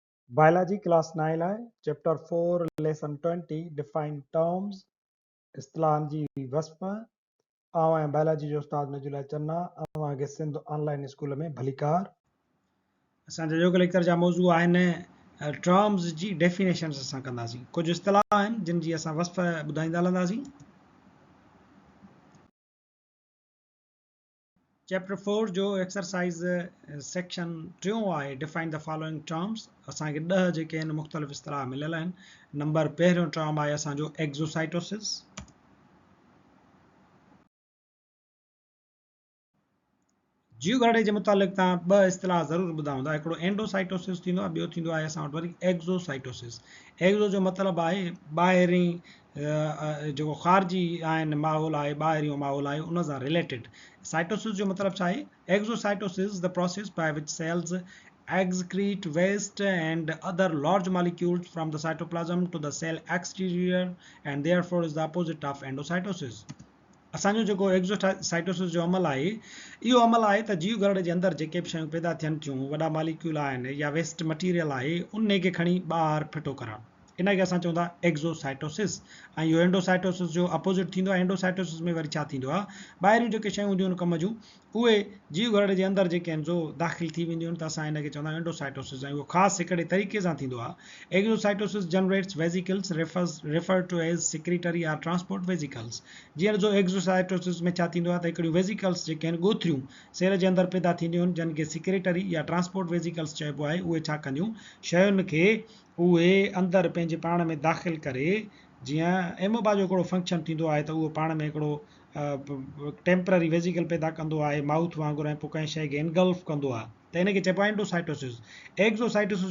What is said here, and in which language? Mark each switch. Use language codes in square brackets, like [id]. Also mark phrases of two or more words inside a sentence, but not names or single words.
[en] Biology class [sd] 9 लाइ [en] chapter 4 lesson 20 define terms [sd] इस्तिलाहनि जी वस्फ़ ऐं biology जो उस्ताद नजुला चन्ना अवांखे सिंध ऑनलाइन स्कूल में भलीकार असांजा योगा लेक्चर जा मौज़ू आहिनि टर्म्स जी डेफिनेशन्स असां कंदासीं कुझु इस्तिलाह आहिनि जिन जी असां वस्फ़ ॿुधाईंदा हलंदासीं चैप्टर 4 जो एक्सरसाइज़ सेक्शन 3 आहे [en] define the following terms [sd] असांखे 10 जेके आहिनि मुख़्तलिफ़ इस्तिलाह मिलियल आहिनि नंबर पहिरियों टर्म आहे असांजो एक्ज़ोसाइटोसिस जीव घड़े जे मुतालिक़ तव्हां ॿ इस्तिलाह ज़रूरु ॿुधा हूंदा हिकिड़ो एंडोसाइटोसिस थींदो आहे ॿियो थींदो आहे असां वटि वरी एक्ज़ोसाइटोसिस एक्ज़ो जो मतिलबु आहे ॿाहिरीं जेको ख़ारिजी आहिनि माहौल आहे ॿाहिरियों माहौल आहे उन सां रिलेटेड साइटोसिस जो मतिलबु छा आहे [en] exocytosis the process by which cells excrete waste and other large molecules from the cytoplasm to the cell exterior and therefore is the opposite of endocytosis [sd] असांजो जेको एक्ज़ोसाइटोसिस जो अमल आहे इहो अमल आहे त जीव घरड़े जे अंदरि जेके बि शयूं पैदा थियनि थियूं वॾा मालिक्यूल आहिनि या [en] waste material [sd] आहे उन खे खणी ॿाहिरि फिटो करणु इन खे असां चवंदा एक्ज़ोसाइटोसिस ऐं इहो एंडोसाइटोसिस जो अपोज़िट थींदो आहे एंडोसाइटोसिस में वरी छा थींदो आहे ॿाहिरियूं जेके शयूं हूंदियूं आहिनि कम जूं उहे जीव घरड़े जे अंदरि जेके आहिनि जो दाख़िल थी वेंदियूं आहिनि त असां हिन खे चवंदा आहियूं एंडोसाइटोसिस ऐं उहो ख़ासि हिकिड़े तरीक़े सां थींदो आहे [en] exocytosis generates vesicles refer to as secretory or transport vesicles [sd] जीअं जो एक्ज़ोसाइटोसिस में छा थींदो आहे त हिकिड़ियूं वेसिकल्स जेके आहिनि ॻोथरियूं सेल जे अंदरि पैदा थींदियूं आहिनि जिन खे सिक्रेटरी या [en] transport vesicles [sd] चइबो आहे उहे छा कंदियूं शयुनि खे उहे अंदरि पंहिंजे पाण में दाख़िल करे जीअं एमोबा जो हिकिड़ो फंक्शन थींदो आहे त उहो पाण में हिकिड़ो [en] temporary vesicle [sd] पैदा कंदो आहे माउथ वांगुरु ऐं पोइ कंहिं शइ खे इनगल्फ कंदो आहे त इन खे चइबो आहे [en] endocytosis exocytosis